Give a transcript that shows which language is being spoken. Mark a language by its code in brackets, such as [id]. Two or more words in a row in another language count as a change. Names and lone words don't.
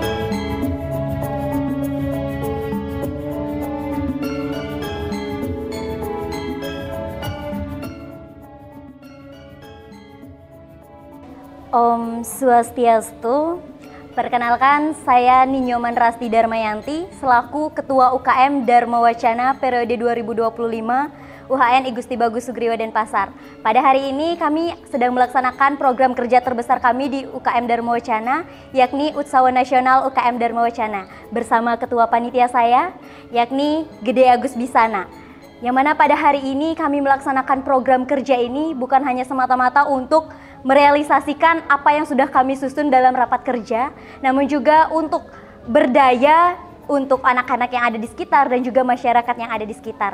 [id] Om Swastiastu. Perkenalkan, saya Ninyoman Rasti Darmayanti selaku Ketua UKM Dharma Wacana periode 2025 UHN I Gusti Bagus Sugriwa Denpasar. Pada hari ini kami sedang melaksanakan program kerja terbesar kami di UKM Dharma Wacana, yakni Utsawa Nasional UKM Dharma Wacana, bersama Ketua Panitia saya, yakni Gede Agus Bisana. Yang mana pada hari ini kami melaksanakan program kerja ini bukan hanya semata-mata untuk merealisasikan apa yang sudah kami susun dalam rapat kerja, namun juga untuk berdaya untuk anak-anak yang ada di sekitar dan juga masyarakat yang ada di sekitar.